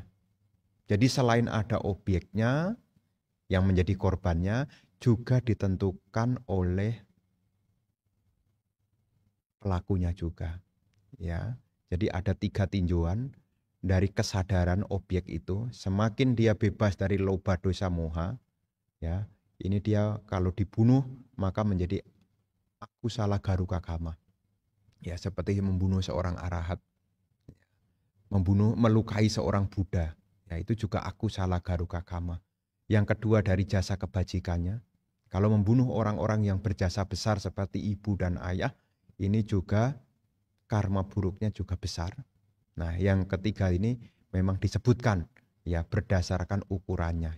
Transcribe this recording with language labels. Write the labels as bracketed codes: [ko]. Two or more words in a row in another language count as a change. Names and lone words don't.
[id] Jadi selain ada objeknya yang menjadi korbannya, juga ditentukan oleh pelakunya juga. Ya, jadi ada 3 tinjauan dari kesadaran objek itu. Semakin dia bebas dari [pi] loba dosa moha, [id] ya, ini dia kalau dibunuh maka menjadi [pi] akusala garuka kama. [id] Ya, seperti membunuh seorang arahat, membunuh melukai seorang Buddha. Ya, itu juga [pi] akusala garuka kama. [id] Yang kedua dari jasa kebajikannya. Kalau membunuh orang-orang yang berjasa besar seperti ibu dan ayah, ini juga karma buruknya juga besar. Nah, yang ketiga ini memang disebutkan ya berdasarkan ukurannya.